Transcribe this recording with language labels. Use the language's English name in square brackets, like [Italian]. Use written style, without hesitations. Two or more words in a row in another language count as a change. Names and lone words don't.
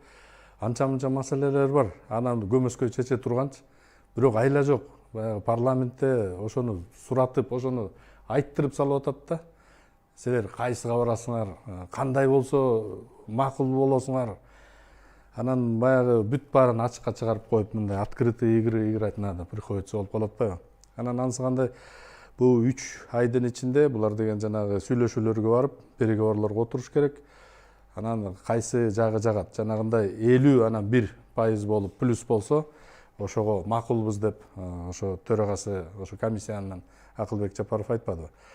[Kyrgyz] Анча-мынча маселелер бар. Анан көмөскө чече турганчы. Бирок айла жок. Баягы парламентте ошону суратып, ошону айттырып салып атат да. Силер кайсыга барасыңар, кандай болсо макул болосуңар. Анан баягы бүт баарын ачыкка чыгарып коюп, мындай [Russian] открытый игры играть надо, приходится [Kyrgyz] болуп калат атпайбы? Анан ансыгандай бул 3 айдын ичинде булар деген жанагы сүйлөшүүлөргө барып, переговорлорго отуруш керек. анан кайсы жагы жагат жанагындай 50 анан 1% болуп плюс болсо ошого макулбуз деп ошо төрагасы ошо комиссиянын Акылбек Жапаров айтпадыбы.